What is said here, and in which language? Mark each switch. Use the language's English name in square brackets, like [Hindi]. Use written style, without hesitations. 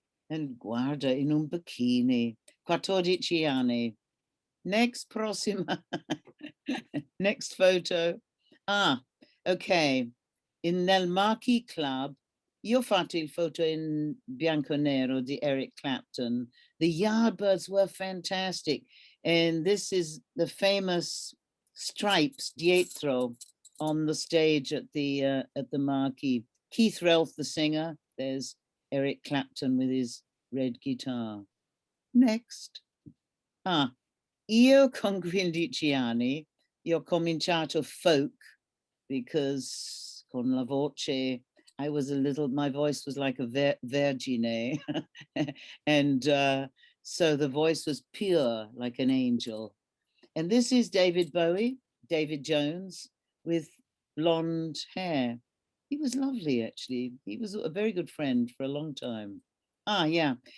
[Italian] E guarda, in un bikini, 14 anni. [English] Next prossima, next photo. [Italian] Ok. Nel Marquee Club, io ho fatto il foto in bianco e nero di Eric Clapton. [English] The Yardbirds were fantastic. And this is the famous stripes dietro on the stage at the Marquee. Keith Relf, the singer. There's Eric Clapton with his red guitar. Next. [Italian] Io con 15 anni, io ho cominciato folk because con la voce, my voice was like a vergine. [English] And so the voice was pure, like an angel. And this is David Bowie, David Jones, with blonde hair. He was lovely, actually. He was a very good friend for a long time. Yeah.